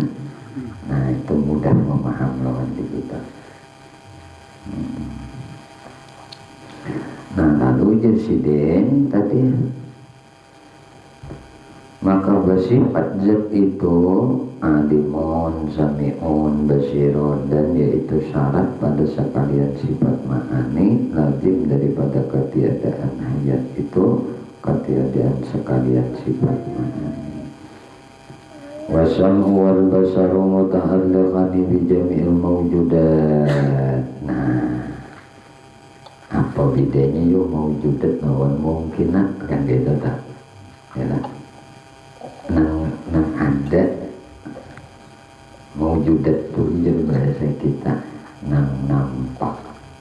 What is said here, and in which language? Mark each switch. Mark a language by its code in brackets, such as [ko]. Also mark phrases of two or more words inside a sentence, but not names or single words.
[id] Nah itu mudah memaham lawan di kita. Nah lalu jasiden tadi, maka bersifat zat itu alimun, sami'un, basirun, dan yaitu syarat pada sekalian sifat ma'ani lazim daripada ketiadaan hayat itu, ketiadaan sekalian sifat ma'ani. [ar] والسمع والبصر متعلقان بجميع الموجودات. [id] Nah, apa bedanya yuk mawjudat lawan mungkinat kan beda tak? Ya lah. Nang ada mawjudat tu jadi bahasa kita nang nampak.